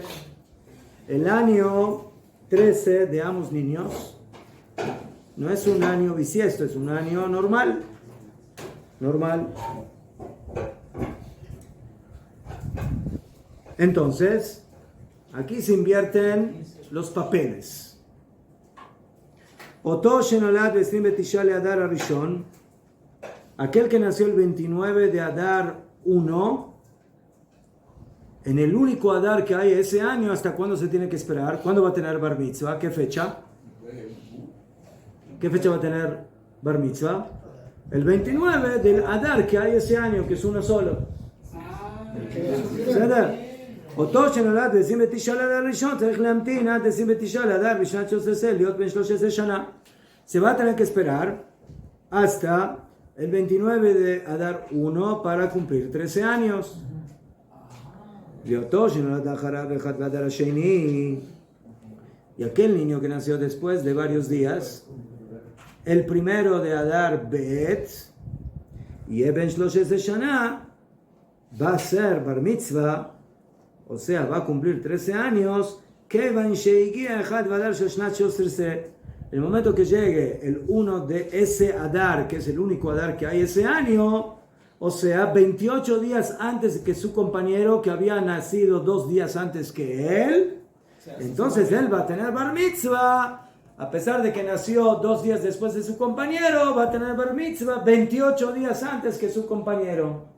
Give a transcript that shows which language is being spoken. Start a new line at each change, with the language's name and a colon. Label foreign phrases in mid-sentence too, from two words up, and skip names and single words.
Spanish: El año 13 de ambos niños no es un año bisiesto, es un año normal. Normal. Entonces, aquí se invierten los papeles.
Hebrew: אותו שנולד ב-29 לאדר הראשון,
Spanish: aquel que nació el 29 de Adar 1, en el único Adar que hay ese año, ¿hasta cuándo se tiene que esperar? ¿Cuándo va a tener
Hebrew: בר מצווה?
Spanish: ¿Qué fecha? ¿Qué fecha va a tener
Hebrew: בר מצווה?
Spanish: El 29 del Adar que hay ese año, que es uno solo. ¿Verdad?
Hebrew: אותו שנולד ב-29 לאדר ראשון צריך להמתין עד 29 לאדר בשנת 13 להיות בן 13 שנה.
Spanish: Se va a tener que esperar hasta el 29 de Adar 1 para cumplir 13 años.
Hebrew: ואותו שנולד אחריו אחד באדר השני,
Spanish: y aquel niño que nació después de varios días, el primero de Adar Bet,
Hebrew: יהיה בן 13 שנה,
Spanish: va a ser
Hebrew: בר מצווה,
Spanish: o sea, va a cumplir 13 años, el momento que llegue el 1 de ese Adar, que es el único Adar que hay ese año, o sea, 28 días antes que su compañero, que había nacido 2 días antes que él, entonces él va a tener
Hebrew: בר מצווה,
Spanish: a pesar de que nació 2 días después de su compañero, va a tener
Hebrew: בר מצווה
Spanish: 28 días antes que su compañero.